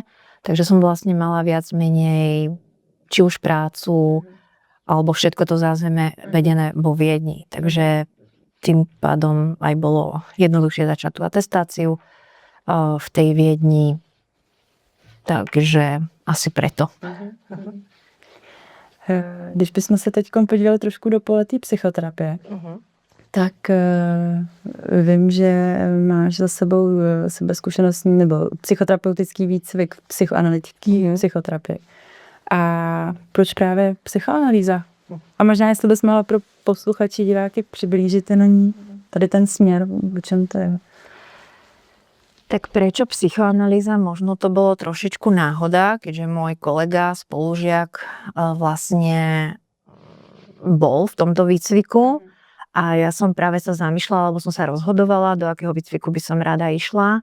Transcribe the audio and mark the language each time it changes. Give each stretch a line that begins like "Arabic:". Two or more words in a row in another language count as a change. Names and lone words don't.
Slovak: Takže som vlastne mala viac menej či už prácu, alebo všetko to zázemie vedené vo Viedni. Takže tým pádom aj bolo jednoduchšie začať tú atestáciu v tej Viedni. Takže asi preto.
Czech: Když bychom se teď podívali trošku do pole té psychoterapie, tak vím, že máš za sebou sebezkušenostní nebo psychoterapeutický výcvik psychoanalytický psychoterapie. A proč právě psychoanalýza? A možná, jestli bys mohla pro posluchači, diváky přiblížit tady ten směr, o čem to je.
Slovak: Tak prečo psychoanalýza? Možno to bolo trošičku náhoda, keďže môj kolega, spolužiak vlastne bol v tomto výcviku a ja som práve sa zamýšľala, lebo som sa rozhodovala, do akého výcviku by som rada išla.